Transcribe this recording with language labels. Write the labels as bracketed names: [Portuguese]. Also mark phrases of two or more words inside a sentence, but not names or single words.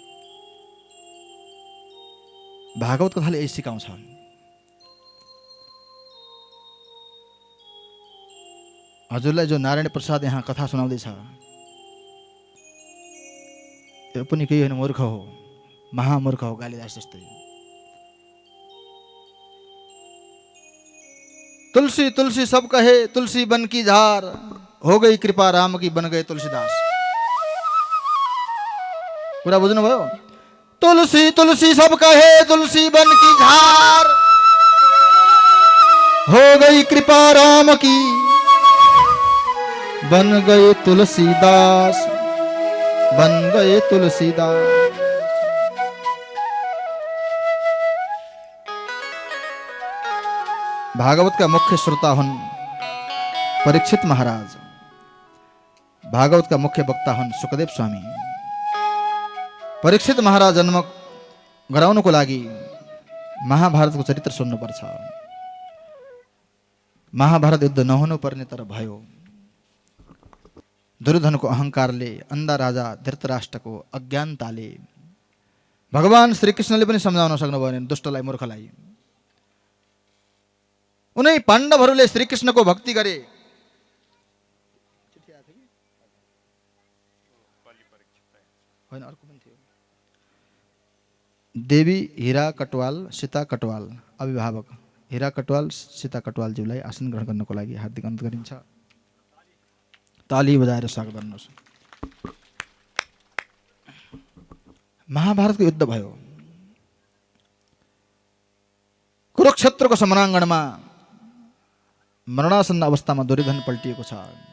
[Nepali] भागवत कथाले यही सिकाउँछ। हजुरलाई जो नारायण प्रसाद यहाँ कथा सुनाउँदैछ, यो पनि केही होइन, मूर्ख हो, महामूर्ख हो, कालिदास जस्तै। [Hindi] तुलसी तुलसी सब कहे, तुलसी बन की झार, हो गई कृपा राम की, बन गए तुलसीदास। [Nepali] कुरा बुझ्नुभयो? [Hindi] तुलसी तुलसी सब कहे, तुलसी बन की झार, हो गई कृपा राम की, बन गए तुलसीदास, बन गए तुलसीदास। [Nepali] भागवत का मुख्य श्रोता हुन् परीक्षित महाराज। भागवत का मुख्य वक्ता हुन् सुखदेव स्वामी। परीक्षित महाराज जन्म गराउनको लागि महाभारतको चरित्र सुन्नुपर्छ। महाभारत युद्ध नहुनु पर्ने तर भयो। दुर्योधनको अहंकारले, अन्धा राजा धृतराष्ट्रको अज्ञानताले भगवान श्रीकृष्णले पनि सम्झाउन सक्नु भएन दुष्टलाई, मूर्खलाई। उनै पाण्डवहरूले श्रीकृष्णको भक्ति गरे। होइन, अर्को पनि थियो। देवी हीरा कटवाल, सीता कटवाल अभिभावक हीरा कटवाल, सीता कटवालज्यूलाई आसन ग्रहण गर्नको लागि हार्दिक अनुरोध गरिन्छ। ताली बजाएर स्वागत गर्नुहोस्। महाभारतको युद्ध भयो। कुरुक्षेत्रको समराङ्गणमा मरणासन्न अवस्थामा दुर्योधन पल्टिएको छ।